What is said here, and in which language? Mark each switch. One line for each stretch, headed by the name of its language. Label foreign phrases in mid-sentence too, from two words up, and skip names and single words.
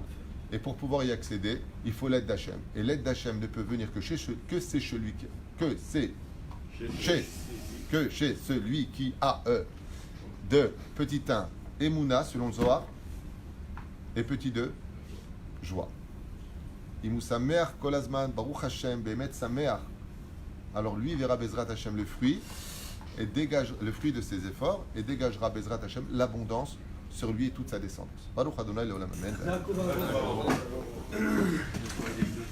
French: Et pour pouvoir y accéder, il faut l'aide d'Hachem. Et l'aide d'Hachem ne peut venir que chez celui qui a de petit 1 Emouna selon le Zohar et petit 2 joie.
Hebrew: אימו שמח כל הזמן, ברוך השם, באמת שמח.
French: Alors lui verra
Hebrew: בעזרת השם
French: le fruit et dégage le fruit de ses efforts et dégagera
Hebrew: בעזרת השם
French: l'abondance sur lui et toute sa descendance.
Hebrew: ברוך אדני לעולם אמן.